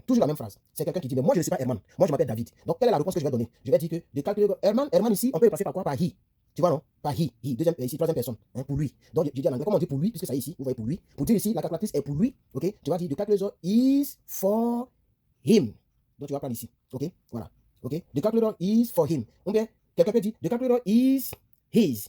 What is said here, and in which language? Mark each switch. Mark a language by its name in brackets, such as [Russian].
[French] Toujours la même phrase. C'est quelqu'un qui dit, mais moi je ne suis pas Herman. Moi je m'appelle David. Donc, quelle est la réponse que je vais donner? Je vais dire que the calculator, Herman ici, on peut le passer par quoi? Par he. Tu vois, non? Par he. Deuxième, ici, troisième personne. Hein, pour lui. Donc, je dis en anglais, comment on dit pour lui? Puisque ça est ici, vous voyez pour lui. Pour dire ici, la calculatrice est pour lui. Ok? [English] Tu vas dire, the calculator is for him. [French] Donc, tu vas prendre ici. Ok? Voilà. Ok? [English] The calculator is for him. Ou bien, quelqu'un peut dire, the calculator is his.